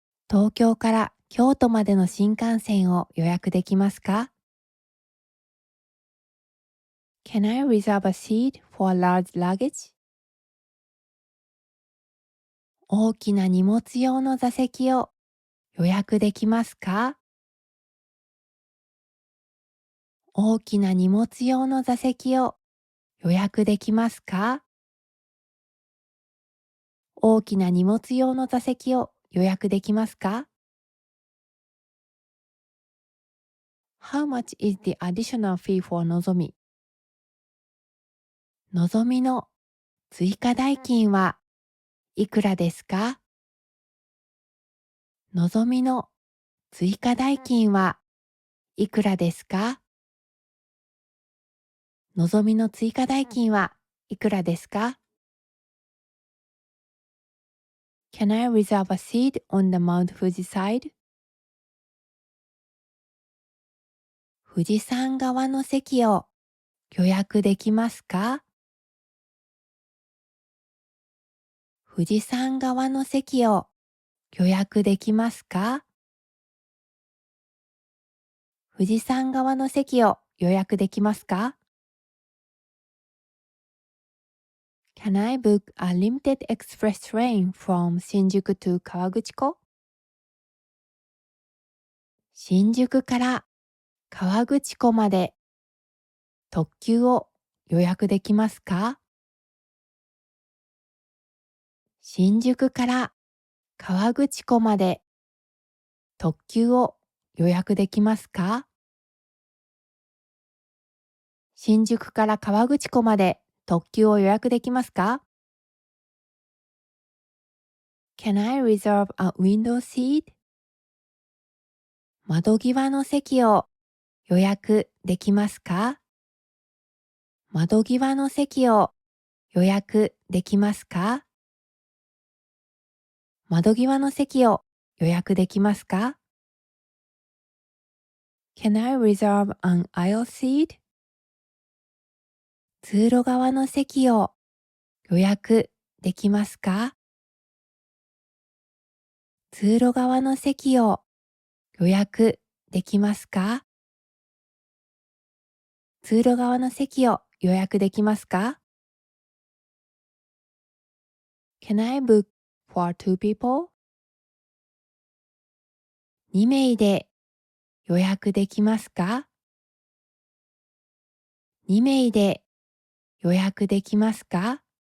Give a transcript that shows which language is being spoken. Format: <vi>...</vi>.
<ja>東京から京都までの新幹線を予約できますか？</ja> <en>Can I reserve a seat for large luggage?</en> <ja>大きな荷物用の座席を予約できますか？大きな荷物用の座席を予約できますか？大きな荷物用の座席を予約できますか？</ja> <en>How much is the additional fee for のぞみ？</en> <ja>のぞみの追加代金はいくらですか？のぞみの追加代金はいくらですか？のぞみの追加代金はいくらですか？</ja> <en>Can I reserve a seat on the Mount Fuji side?</en> <ja>富士山側の席を予約できますか？富士山側の席を予約できますか？富士山側の席を予約できますか？</ja> <en>Can I book a limited express train from 新宿 to 河口湖？</en> <ja>新宿から河口湖まで特急を予約できますか？新宿から河口湖まで特急を予約できますか？新宿から河口湖まで特急を予約できますか？</ja> <en>Can I reserve a window seat?</en> <ja>窓際の席を予約できますか？窓際の席を予約できますか？窓際の席を予約できますか？</ja> <en>Can I reserve an aisle seat?</en> <ja>通路側の席を予約できますか？通路側の席を予約できますか？通路側の席を予約できますか？</ja> <en>Can I book for two people?</en> <ja>2名で予約できますか？ 2 名で予約できますか？</ja>